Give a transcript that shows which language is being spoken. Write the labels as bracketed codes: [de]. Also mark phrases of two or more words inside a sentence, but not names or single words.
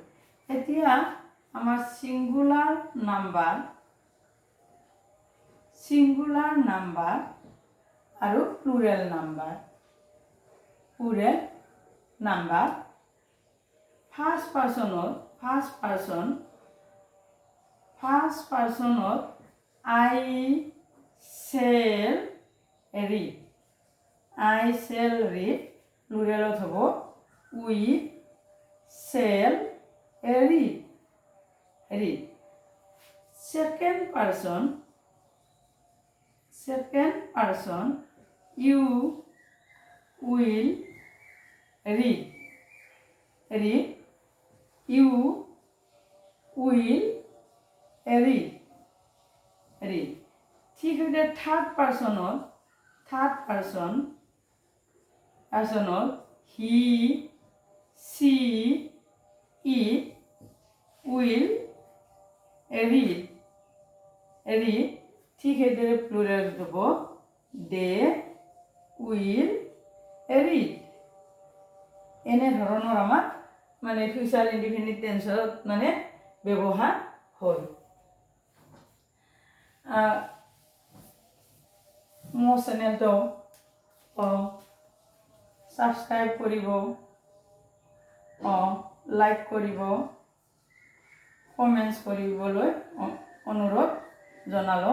[as] এতিয়া আমাৰ [en] singular number [as] আৰু [en] plural number. first person I shall read, [as] প্লুৰেলত হ'ব [en] we shall read. Second person you will read, you will read. [as] ঠিক সেইদৰে [en] third person he she it will read. [as] ঠিক সেইদৰে প্লুৰেল হ'ব [en] they will read. [as] এনেধৰণৰ আমাৰ মানে [en] future indefinite tense [as] মানে ব্যৱহাৰ হয়। মোৰ চেনেলটো ছাবস্ক্ৰাইব কৰিব, লাইক কৰিব, কমেণ্টছ কৰিবলৈ অনুৰোধ জনালোঁ।